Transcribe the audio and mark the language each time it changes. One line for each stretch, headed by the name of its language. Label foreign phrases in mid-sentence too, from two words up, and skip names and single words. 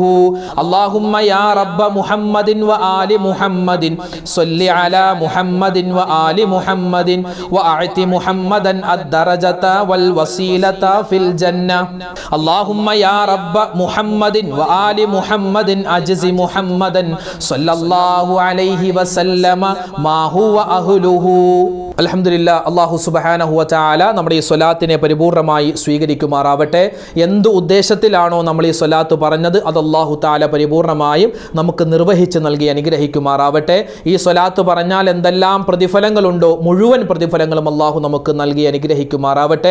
Arabic: اللهم يا رب محمد وآل محمد صل على محمد وآل محمد وأعط محمدا الدرجة والوسيلة في الجنة اللهم يا رب محمد وآل محمد أجز محمدا صلى الله عليه وسلم ما هو أهله الحمد لله الله سبحانه و تعالى
Malayalam: നമ്മുടെ ഈ സ്വലാത്തിനെ പരിപൂർണമായി സ്വീകരിക്കുമാറാവട്ടെ. എന്ത് ഉദ്ദേശത്തിലാണോ നമ്മൾ ഈ സ്വലാത്ത് പറഞ്ഞത് അത്
Arabic: الله تعالى
Malayalam: പരിപൂർണമായും നമുക്ക് നിർവഹിച്ച് നൽകി അനുഗ്രഹിക്കുമാറാവട്ടെ. ഈ സ്വലാത്ത് പറഞ്ഞാൽ എന്തെല്ലാം പ്രതിഫലങ്ങളുണ്ടോ മുഴുവൻ പ്രതിഫലങ്ങളും അല്ലാഹു നമുക്ക് നൽകി അനുഗ്രഹിക്കുമാറാവട്ടെ.